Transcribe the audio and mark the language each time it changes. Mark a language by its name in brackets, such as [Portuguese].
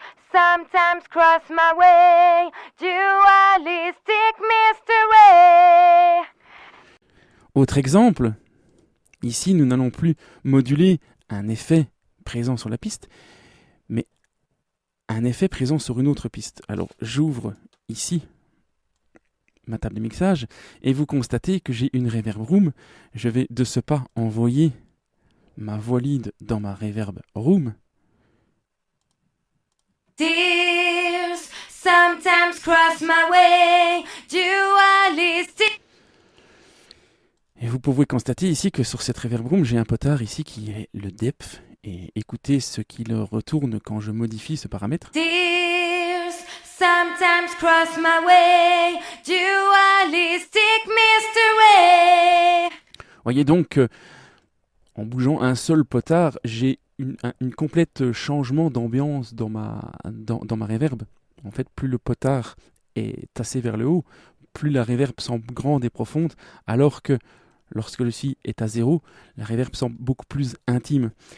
[English] Sometimes cross my way, dualistic mystery. [French] Autre exemple, ici nous n'allons plus moduler un effet présent sur la piste, mais un effet présent sur une autre piste. Alors j'ouvre ici ma table de mixage et vous constatez que j'ai une reverb room. Je vais de ce pas envoyer ma voix lead dans ma reverb room. [English] Tears sometimes cross my way, dualistic. [French] Et vous pouvez constater ici que sur cette reverb room, j'ai un potard ici qui est le depth. Et écoutez ce qu'il retourne quand je modifie ce paramètre. [English] Tears sometimes cross my way, dualistic mystery. [French] Voyez donc, en bougeant un seul potard, j'ai une complète changement d'ambiance dans ma reverb. En fait, plus le potard est tassé vers le haut, plus la reverb semble grande et profonde, alors que lorsque le si est à 0, la reverb semble beaucoup plus intime.